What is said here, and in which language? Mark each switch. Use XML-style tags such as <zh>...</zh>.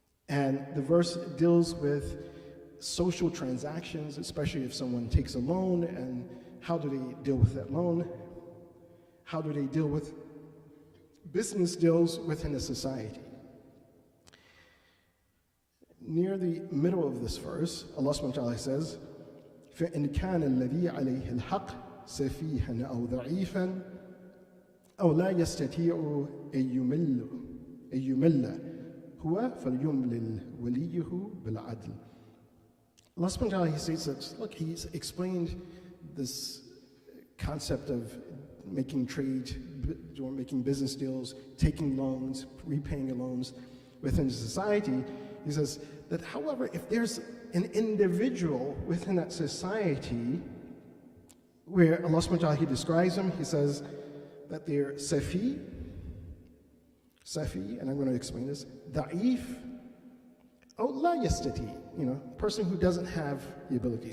<en>And the verse deals with social transactions, especially if someone takes a loan and how do they deal with that loan? How do they deal with business deals within a society? Near the middle of this verse, Allah subhanahu wa ta'ala says,</en> <ar>فَإِنْ كَانَ الَّذِي عَلَيْهِ الْحَقِّ سَفِيهًا أَوْ ضَعِيفًا أَوْ لَا يَسْتَطِيعُ أَن يُمِلَّ هُوَ فَلْيُمْلِلْ وَلِيُّهُ بِالْعَدْلِ.</ar> <en>Allah subhanahu wa ta'ala, he says that, look, he's explained this concept of making trade, making business deals, taking loans, repaying loans within society. He says that, however, if there's an individual within that society where Allah subhanahu wa ta'ala, he describes them, he says that they're safi, and I'm going to explain this, da'if, or la yastati, person who doesn't have the ability.</en>